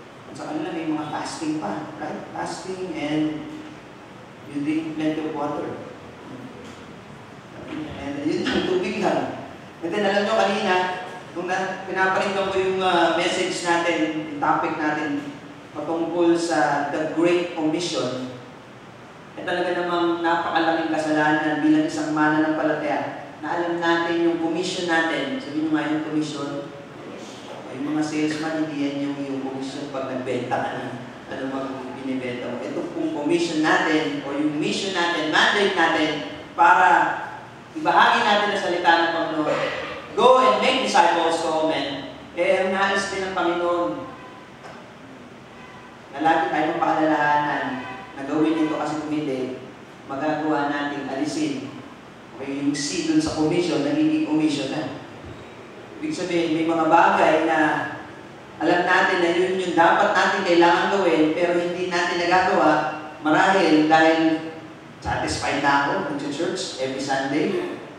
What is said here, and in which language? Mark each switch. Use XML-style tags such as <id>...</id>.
<tl>At sa kanila may mga fasting pa, right?</tl> <en>Fasting and you drink plenty of water.</en> <tl>And yun yung tubig lang. And then alam nyo kanina, nung pinaparinggan ko yung message natin, yung topic natin, patungkol sa The Great Commission, ay talaga namang napakalaking kasalanan bilang isang mananampalataya na alam natin yung commission natin. Sabihin nyo nga yung commission, yung mga salesman, hindi yan yung commission pag nagbenta ka na ano mga binibenta mo. Ito kung commission natin o yung mission natin, mandate natin para ibahagi natin ang salita ng Panginoon.</tl> <en>Go and make disciples to all men.</en> <tl>Ang nais din ng Panginoon na lagi tayong paalalahanan na gawin ito kasi kung hindi, magagawa natin alisin. Okay, yung C dun sa commission, nagiging commission na. Ibig sabihin, may mga bagay na alam natin na yun yung dapat natin kailangan gawin, pero hindi natin nagagawa marahil dahil satisfied na ako nag-church</tl> <en>every Sunday.</en>